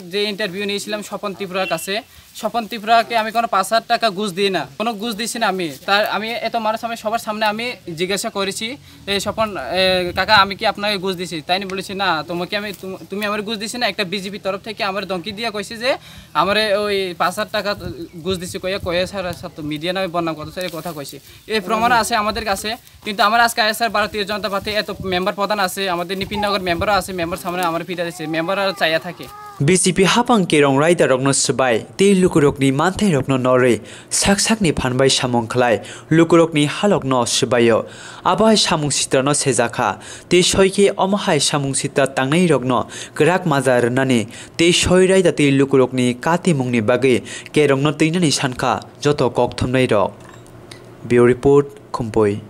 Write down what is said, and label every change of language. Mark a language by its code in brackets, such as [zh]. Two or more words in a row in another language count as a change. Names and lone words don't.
[bn] যে ইন্টারভিউ নিয়েছিলাম স্বপন ত্রিপুরার কাছে স্বপন ত্রিপুরাকে আমি কোনো 5000 টাকা ঘুষ দিই না কোনো ঘুষ দিছি না আমি এত মানুষ আমি সবার সামনে আমি জিজ্ঞাসা করেছি এই স্বপন কাকা আমি কি আপনাকে ঘুষ দিছি তাই বলেছি না তুমি আমার ঘুষ দিছি না একটা বিজেপি তরফ থেকে আমার ধমকি দিয়ে কইছে যে আমার ওই 5000 টাকা ঘুষ দিছি কয়ে স্যার মিডিয়া নামে বদনাম করতে স্যার কথা কইছে এই প্রমাণ আছে আমাদের কাছে কিন্তু আমার আজকে স্যার ভারতীয় জনতা পার্টি এত মেম্বার প্রধান আছে আমাদের নিপিনগর মেম্বারও আছে মেম্বার সামনে আমার পিটা দিছে মেম্বার আর চাইয়া থাকে [trp] BJP hapang kerong raida rokno sabai te lukurokni manthai rokno nore saksakni phanbai samung khlai lukurokni halokno sabayo abai samung sitrano sejakha te soike omahai samung sitra tangnai rokno grak mazar nani te soi raida te lukurokni katimungni bagai kerongno teinani sankha joto kokthumnai rok [en] Bureau report [trp] Khumpoi